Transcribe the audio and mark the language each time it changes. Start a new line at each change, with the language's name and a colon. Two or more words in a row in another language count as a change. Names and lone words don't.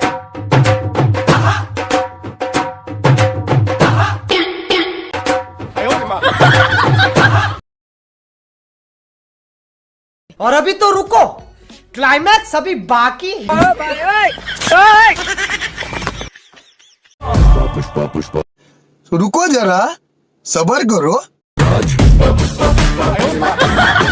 Chinese: 哎呦我的妈！
Hindi: और अभी तो रुको, क्लाइमैक्स अभी बाकी है। रुको जरा, सबर करो।
Chinese: 哎呦我的妈！